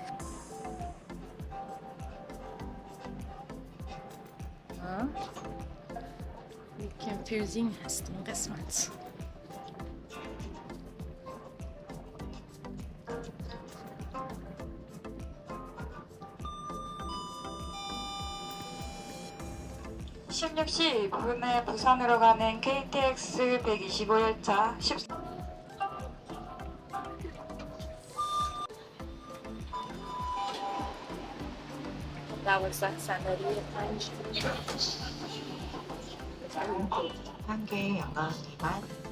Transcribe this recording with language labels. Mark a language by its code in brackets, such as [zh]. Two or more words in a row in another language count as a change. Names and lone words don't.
[fa] کنفیوزینگ هست این قسمت. [ko] (16시 9분에) 부산으로 가는 KTX 125열차 10... [fa] دوازده صندلی 5 [ko] 한 개의 영광이지만